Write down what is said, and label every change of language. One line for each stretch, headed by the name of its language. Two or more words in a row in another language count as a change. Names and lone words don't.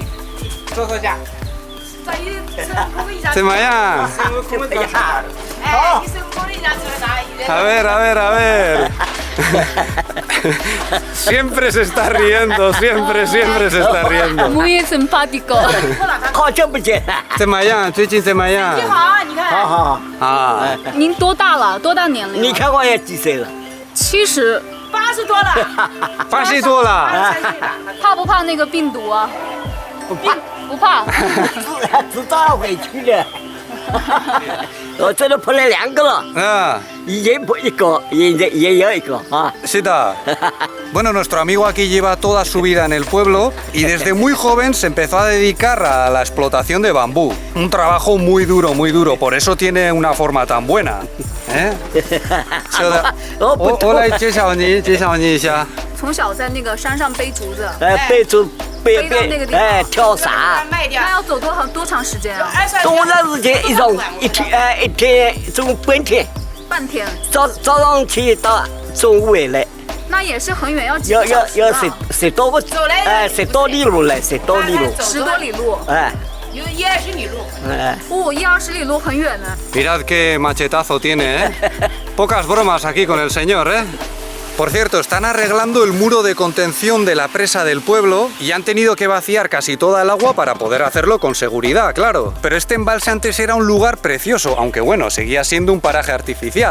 Spanish: Semaya. A ver. Siempre se está riendo, siempre se está riendo. Muy simpático.
Chinese: 好久不见，怎么样？最近怎么样？好好，啊，您多大了？多大年龄？你看我也几岁了？ 70。 80多了， 80多了。怕不怕那个病毒啊？不怕。知道回去了。我这里碰了2个了， Ah, 以前碰1个，现在也有1个啊。 Sita.
Spanish: Bueno, nuestro amigo aquí lleva toda su vida en el pueblo y desde muy joven se empezó a dedicar a la explotación de bambú. Un trabajo muy duro, por eso tiene una forma tan buena. ¿Eh? Hola,
Chinese: 介绍你一下。从小在那个山上背竹子，背着背到那个地方跳伞，卖掉那。要走多长时间啊？多长时间一天中半天，半天。早上去到中午回来，那也是很远，要几要个小时啊 10多个10多里路来，10多里路， 10多里路。哎有10-20里路，哎。 10-20里路很远呢。
Spanish: Mirad qué machetazo tiene, ¿eh? Pocas bromas aquí con el señor, ¿eh? Por cierto, están arreglando el muro de contención de la presa del pueblo y han tenido que vaciar casi toda el agua para poder hacerlo con seguridad, claro. Pero este embalse antes era un lugar precioso, aunque bueno, seguía siendo un paraje artificial.